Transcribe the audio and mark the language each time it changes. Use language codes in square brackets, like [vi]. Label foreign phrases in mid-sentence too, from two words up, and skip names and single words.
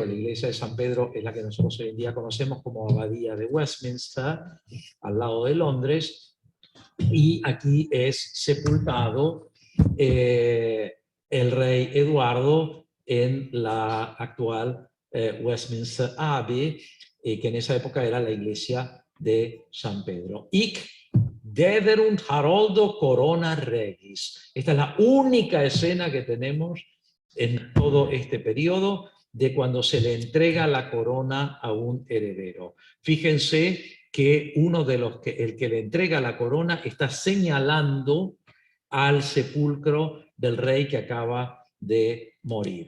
[es] La iglesia de San Pedro es la que nosotros hoy en día conocemos como Abadía de Westminster, al lado de Londres, y aquí es sepultado el rey Eduardo en la actual Westminster Abbey, que en esa época era la iglesia de San Pedro. [la] Hic dederunt Haroldo corona regis. [es] Esta es la única escena que tenemos en todo este periodo de cuando se le entrega la corona a un heredero. Fíjense que uno de los el que le entrega la corona está señalando al sepulcro del rey que acaba de morir.